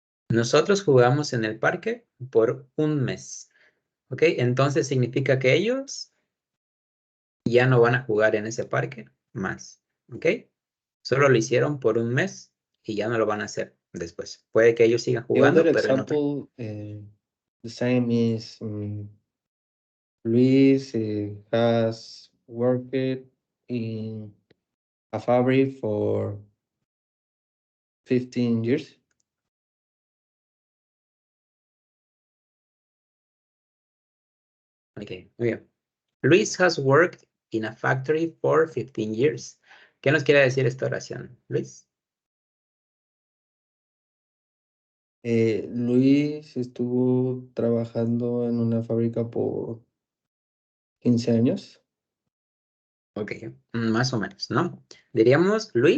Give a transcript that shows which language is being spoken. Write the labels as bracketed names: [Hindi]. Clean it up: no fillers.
[Spanish] Nosotros jugamos en el parque por un mes. Ok, entonces significa que ellos ya no van a jugar en ese parque más. Ok, solo lo hicieron por un mes y ya no lo van a hacer después. Puede que ellos sigan [English] The [Spanish] jugando, [English] other [Spanish] pero en otro. [English] example, the same is Luis has worked in a fabric for 15 years. [Spanish] Ok, muy bien. [English] Luis has worked in a factory for 15 years. [Spanish] ¿Qué nos quiere decir esta oración, Luis? Luis estuvo trabajando en una fábrica por 15 años. Ok, más o menos, ¿no? Diríamos, Luis